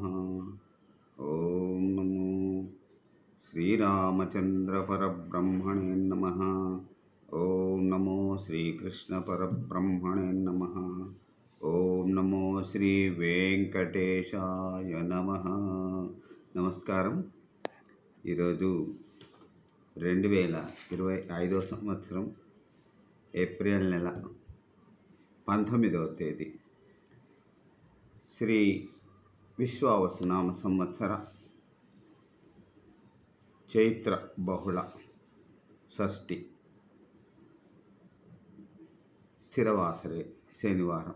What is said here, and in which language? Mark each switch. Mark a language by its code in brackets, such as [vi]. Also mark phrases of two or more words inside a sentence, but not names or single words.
[sa] ओम नमो श्रीरामचंद्र परब्रह्मणे नमः। ओम नमो श्रीकृष्ण परब्रह्मणे नमः। ओम नमो श्री वेंकटेशाय नमः। [te] నమస్కారం. ఈరోజు 2025 సంవత్సరం ఏప్రిల్ నెల 19వ తేదీ శ్రీ విశ్వావసునామ సంవత్సర చైత్ర బహుళ షష్ఠి స్థిరవాసరే శనివారం.